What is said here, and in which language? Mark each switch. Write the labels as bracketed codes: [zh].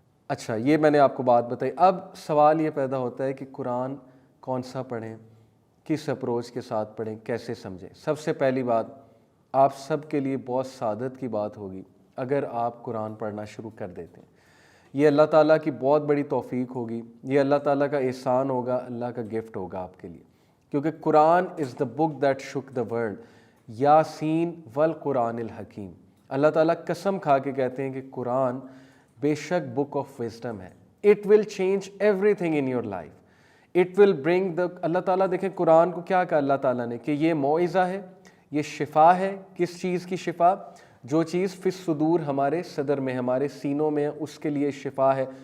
[ur] اچھا, یہ میں نے آپ کو بات بتائی. اب سوال یہ پیدا ہوتا ہے کہ قرآن کون سا پڑھیں, کس اپروچ کے ساتھ پڑھیں, کیسے سمجھیں. سب سے پہلی بات, آپ سب کے لیے بہت سعادت کی بات ہوگی اگر آپ قرآن پڑھنا شروع کر دیتے ہیں. یہ اللہ تعالیٰ کی بہت بڑی توفیق ہوگی, یہ اللہ تعالیٰ کا احسان ہوگا, اللہ کا گفٹ ہوگا آپ کے لیے [en] کیونکہ Quran is the book that shook the world, [ar] یاسین والقرآن الحکیم. [ur] اللہ تعالیٰ قسم کھا کے کہتے ہیں کہ قرآن بے شک بک آف وزڈم ہے. [en] It will change everything in your life. It will bring the, [ur] اللہ تعالیٰ دیکھیں قرآن کو کیا کہا اللہ تعالیٰ نے کہ یہ موعظہ ہے، یہ شفا ہے. کس چیز کی شفا؟ جو چیز فی الصدور ہمارے صدر میں، ہمارے سینوں میں، اس کے لیے شفا ہے.